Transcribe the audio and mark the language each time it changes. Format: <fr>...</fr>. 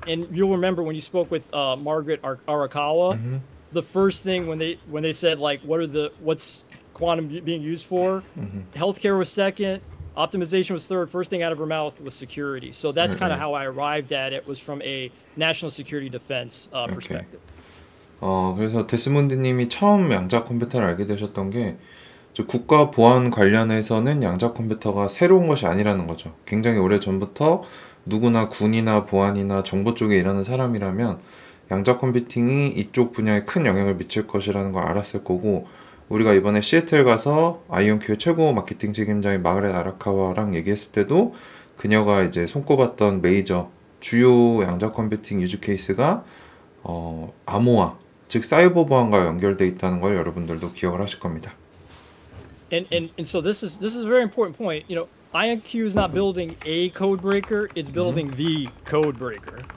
<en>And you'll remember when you spoke with Margaret Arakawa, the first thing when they said like, what's quantum being used for? Healthcare was second. Optimization was third. First thing out of her mouth was security. So that's kind of how I arrived at it, was from a national security defense Okay. perspective.</en> <ko>그래서 데스몬드님이 처음 양자 컴퓨터를 알게 되셨던 게 국가 보안 관련해서는 양자 컴퓨터가 새로운 것이 아니라는 거죠. 굉장히 오래 전부터 누구나 군이나 보안이나 정보 쪽에 일하는 사람이라면 양자 컴퓨팅이 이쪽 분야에 큰 영향을 미칠 것이라는 걸 알았을 거고, 우리가 이번에 시애틀 가서 아이온큐의 최고 마케팅 책임자인 마그렛 아라카와랑 얘기했을 때도 그녀가 이제 손꼽았던 메이저 주요 양자 컴퓨팅 유즈 케이스가 암호화, 즉 사이버 보안과 연결돼 있다는 걸 여러분들도 기억을 하실 겁니다.</ko> <en>And so this is a very important point. IonQ is not building a code breaker; it's building the code breaker.</en>